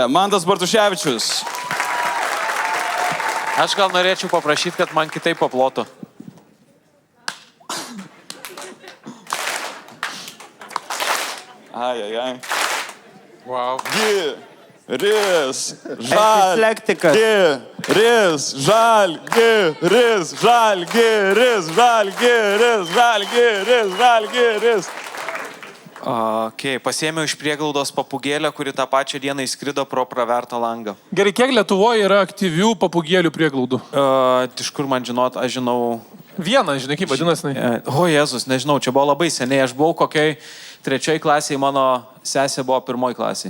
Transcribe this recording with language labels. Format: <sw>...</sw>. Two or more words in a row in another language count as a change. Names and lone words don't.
<lt>Mantas Bartuševičius. Aš gal norėčiau paprašyti, kad man kitaip paplotų. Ai. Wow. Giris, žal, giris, žal, giris, žal, giris, žal, giris, žal, giris, žal, giris. Pasiėmiau iš prieglaudos papugėlę, kuri tą pačią dieną įskrido pro pravertą langą. Gerai, kiek Lietuvoje yra aktyvių papugėlių prieglaudų? Iš kur man žinot, aš žinau... Vieną, žinai, kaip vadinasi? O Jėzus, nežinau, čia buvo labai seniai. Aš buvau kokiai 3 klasėje, mano sesė buvo 1 klasėje.</lt>